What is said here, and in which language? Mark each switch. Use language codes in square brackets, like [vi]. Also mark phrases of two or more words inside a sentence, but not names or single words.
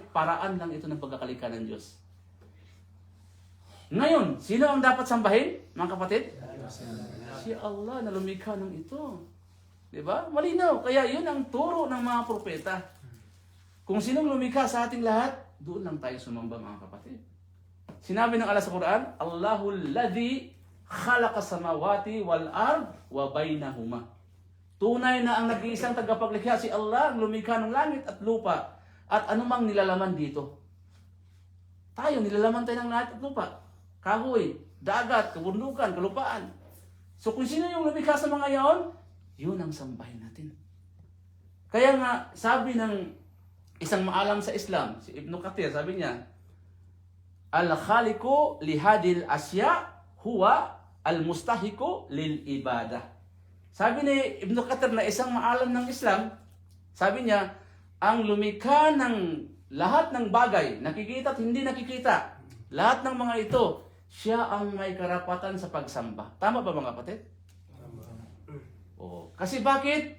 [tl] Paraan lang ito ng pagkakalikha ng Diyos. Ngayon, sino ang dapat sambahin, mga kapatid? Si Allah na lumikha ng ito. Diba? Malinaw. Kaya yun ang turo ng mga propeta. Kung sinong lumikha sa ating lahat, doon lang tayo sumamba, mga kapatid. Sinabi ng Allah sa Quran, [ar] الله الذي خلق السماوات والأرض وبينهما. [tl] Tunay na ang nag-iisang tagapaglikha si Allah, ang lumikha ng langit at lupa at anumang nilalaman dito. Tayo, nilalaman tayo ng langit at lupa. Kahoy, dagat, kabundukan, kalupaan. So kung sino yung lumikha sa mga yaon, yun ang sambahin natin. Kaya nga, sabi ng isang maalam sa Islam, si Ibn Kathir, sabi niya, [ar] الخالق لهذه الأشياء هو المستحق للعبادة. [tl] Sabi ni Ibn Kathir na isang maalam ng Islam, sabi niya, ang lumikha ng lahat ng bagay, nakikita at hindi nakikita, lahat ng mga ito, siya ang may karapatan sa pagsamba. Tama ba mga kapatid? Tama. Oo. Kasi bakit?